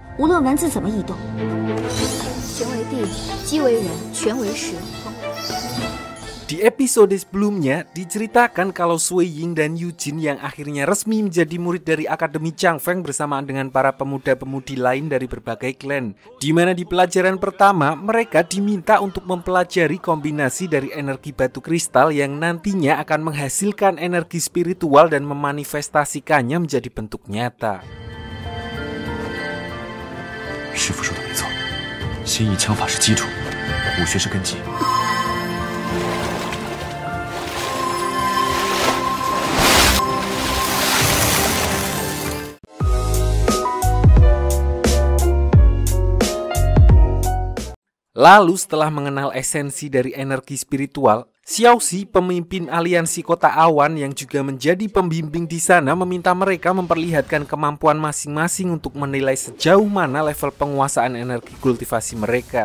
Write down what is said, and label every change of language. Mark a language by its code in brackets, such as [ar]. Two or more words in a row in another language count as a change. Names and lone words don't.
[zh] 无论文字怎么异动，形为地，机为人，权为实。 [id] Di episode sebelumnya diceritakan kalau Sui Ying dan Yujin yang akhirnya resmi menjadi murid dari Akademi Changfeng bersamaan dengan para pemuda-pemudi lain dari berbagai klan. Di mana di pelajaran pertama mereka diminta untuk mempelajari kombinasi dari energi batu kristal yang nantinya akan menghasilkan energi spiritual dan memanifestasikannya menjadi bentuk nyata. [zh] 师父说的没错，心意枪法是基础，武学是根基。 [id] Lalu setelah mengenal esensi dari energi spiritual, Xiaoxi, pemimpin aliansi kota awan yang juga menjadi pembimbing di sana, meminta mereka memperlihatkan kemampuan masing-masing untuk menilai sejauh mana level penguasaan energi kultivasi mereka.